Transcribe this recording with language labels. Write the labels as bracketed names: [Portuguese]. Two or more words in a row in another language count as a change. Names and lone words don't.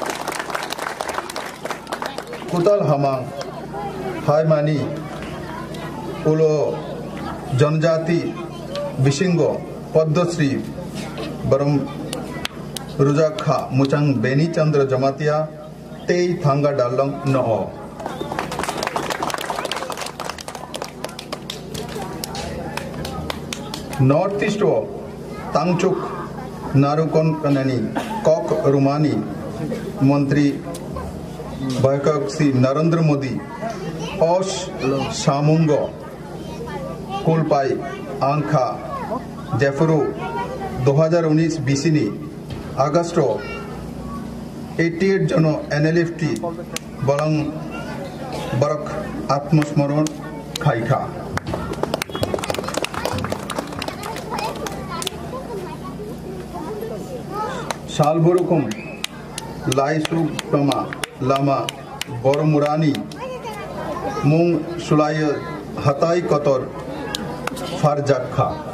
[Kok Borok] कुतल हमांग हायमानी उलो जनजाति बिशिंगो पद्मश्री बरम रुजाखा मुचंग बेनी चंद्र जमातिया तेई थांगा डालंग न हो नॉर्थ ईस्ट वो तांगचुक नारुकोन कननी कॉक रुमानी मंत्री बायकक्सी नरेंद्र मोदी ओश सामुंगो कुलपाई आंखा जेफरू 2019 बीसीनी अगस्टो 88 जनो NLFT बलंग बरक आत्मस्मरण खाइखा सालबुरुकुम लाइसु पमा लामा बरमुरानी मुंग सुलाय हताई कतर फारजाखा